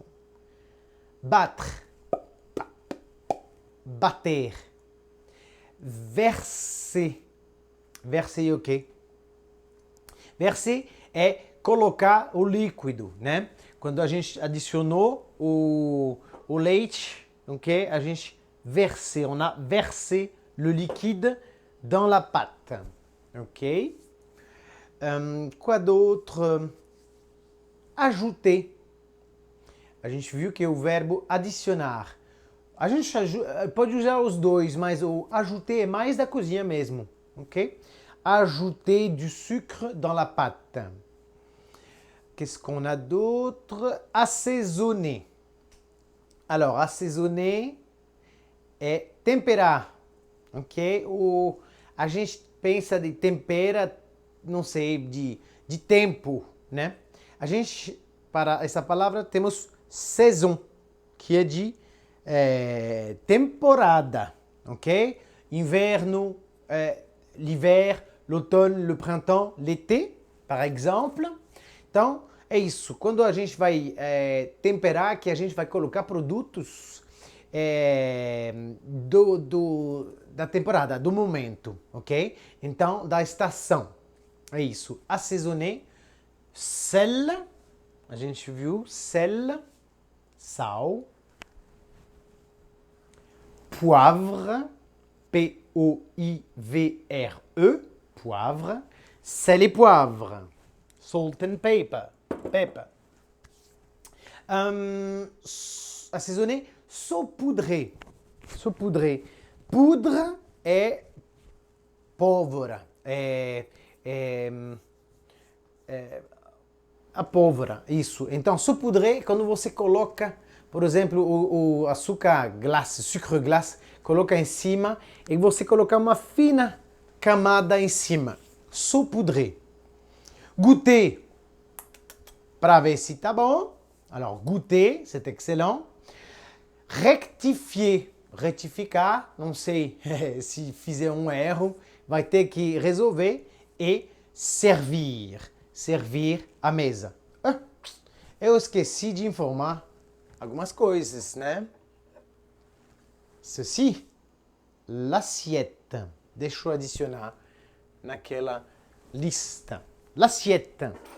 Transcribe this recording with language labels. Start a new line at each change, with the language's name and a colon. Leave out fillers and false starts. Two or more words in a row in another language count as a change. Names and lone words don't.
French: Battre. Bater. Verser. Verser
Portuguese: o quê? Verser é colocar o líquido, né? Quando a gente adicionou o leite, ok? A gente versé,
French: on a versé le liquide dans la pâte, ok? Quoi d'autre? Ajouter.
Portuguese: A gente viu que é o verbo adicionar. A gente pode usar os dois, mas o ajouter é mais da cozinha mesmo, ok?
French: Ajouter du sucre dans la pâte. Qu'est-ce qu'on a d'autre? Assaisonner. Alors, assaisonner
Portuguese: é temperar, ok? A gente pensa de tempera, não sei, de tempo, né? A gente, para essa palavra, temos saison, que é de temporada, ok? Inverno,
French: l'hiver, l'automne, le printemps, l'été, par exemple.
Portuguese: Então, é isso. Quando a gente vai temperar, que a gente vai colocar produtos da temporada, do momento, ok? Então, da estação. É isso. Assaisonner, sel, a gente viu, sel, sal.
French: Poivre, P-O-I-V-R-E, poivre, sel et poivre,
English: salt and pepper.
French: Assaisonner, saupoudrer. Saupoudrer. Poudre
Portuguese: é pólvora. A pólvora, isso. Então, saupoudrer, quando você coloca, por exemplo, o açúcar glace,
French: sucre glace,
Portuguese: coloca em cima e você coloca uma fina camada em cima.
French: Saupoudrer.
Portuguese: Goûter, para ver se tá bom.
French: Alors, goûter, c'est excellent. Rectifier,
Portuguese: retificar, não sei se fizer um erro, vai ter que resolver. E servir, servir à mesa. Eu esqueci de informar algumas coisas, né?
French: Ceci, l'assiette.
Portuguese: Deixa eu adicionar naquela lista.
French: L'assiette.